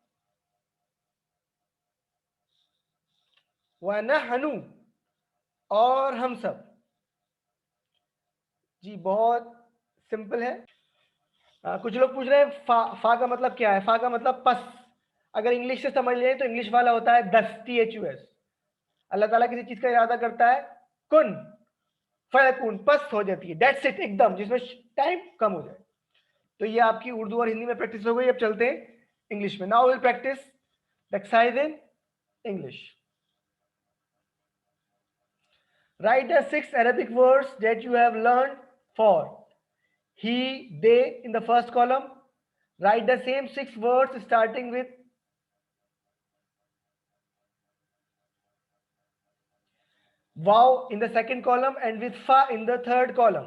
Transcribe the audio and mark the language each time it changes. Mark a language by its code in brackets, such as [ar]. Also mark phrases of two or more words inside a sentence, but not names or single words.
[hi] वह नहनु, और हम सब। जी बहुत सिंपल है। कुछ लोग पूछ रहे हैं फा का मतलब क्या है। फा का मतलब पस। अगर इंग्लिश से समझ लें तो इंग्लिश वाला होता है दस, THUS। अल्लाह ताला किसी चीज का इरादा करता है, [ar] كن فيكون, [hi] पस हो जाती है, [en] that's it, [hi] एकदम, जिसमें टाइम कम हो जाए। तो ये आपकी उर्दू और हिंदी में प्रैक्टिस हो गई। अब चलते हैं इंग्लिश में। [en] now will practice the exercise in English. write the 6 Arabic words that you have learned for he, they in the first column. Write the same 6 words starting with wow in the second column and with fa in the third column.